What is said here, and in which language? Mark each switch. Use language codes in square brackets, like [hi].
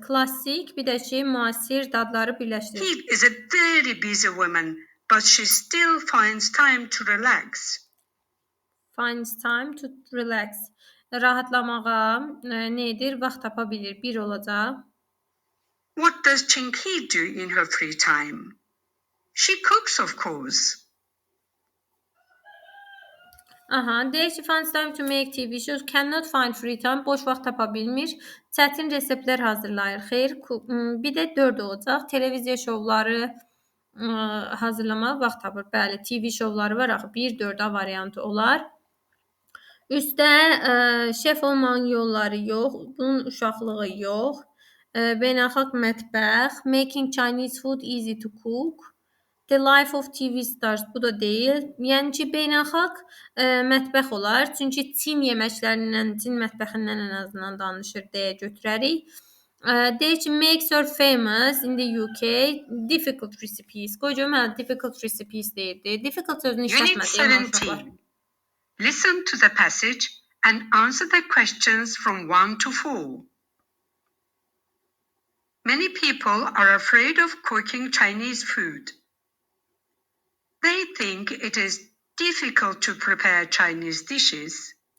[az] Klassik, bir də ki, müasir dadları birləşdirir. [en] He is a very busy woman, but she still finds time to relax. Finds time to relax. [az] Rahatlamağa nə edir? Vaxt tapa bilir. Bir olacaq. [en] What does Chinky do in her free time? She cooks, of course. [az] Aha, deyir ki, [en] finds time to make TV shows, cannot find free time, [az] boş vaxt tapa bilmir, çətin reseptlər hazırlayır. Xeyr, bir də 4 olacaq. Televiziya şovları hazırlamağa vaxt tapır. Bəli, TV şovları var axı. 1 4 A variantı olar. Üstdə şef olmanın yolları yox, bunun uşaqlığı yox. Beynəlxalq mətbəx, [en] making Chinese food easy to cook. The Life of TV Stars, [az] bu da deyil. Yəni ki, beynəlxalq mətbəx olar. Çünki Çin yeməklərindən, Çin mətbəxindən ən azından danışır deyə götürərik. Deyir ki, [en] makes her famous in the UK. Difficult recipes. [az] Qoyacağım, [en] difficult recipes [az] deyirdi. Difficult sözünü [en] Unit [az] işlətmədim uşaqlar. [en] 17. Listen to the passage and answer the questions from 1 to 4. Many people are afraid of cooking Chinese food. They think it is difficult to prepare Chinese dishes.